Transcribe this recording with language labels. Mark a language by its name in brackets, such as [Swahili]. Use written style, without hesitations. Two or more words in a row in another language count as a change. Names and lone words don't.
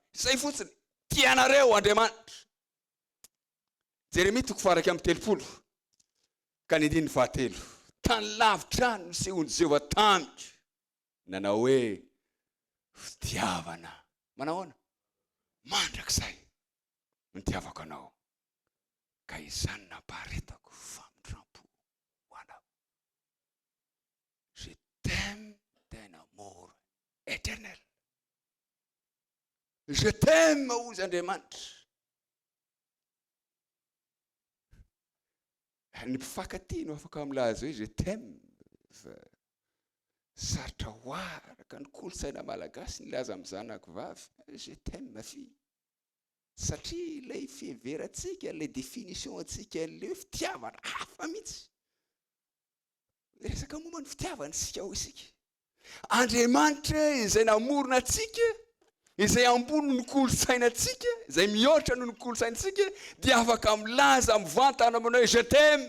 [Malagasy] Izay fotsiny tianareo Andriamanitra. Jeremia 3:30 ka 9:20 tany lavitra any nisehony Jehova tamiko nanao hoe fitiavana manahoana mandrakizay nitiavako anao ka izany nampaharetako famindrampo ho anao. [French] Je t'aime d'un amour éternel. Je t'aime [Malagasy] ozy Andriamanitra. Ny mpifankatia no afaka milaza hoe [French] je t'aime. [Malagasy] Sarotra hoaraka ny kolontsaina malagasy ny laza amin'ny zanako vavy [French] je t'aime ma fille. [Malagasy] Satria ilay fiheverantsika, ilay définition antsika ilay fitiavana hafa mihitsy. Resaka momba ny fitiavana sika ho isika. Andriamanitra izay namorona antsika, izay ambony ny kolontsainantsika, izay mihoatra noho ny kolontsainantsika, dia afaka milaza mivantana aminao je t'aime.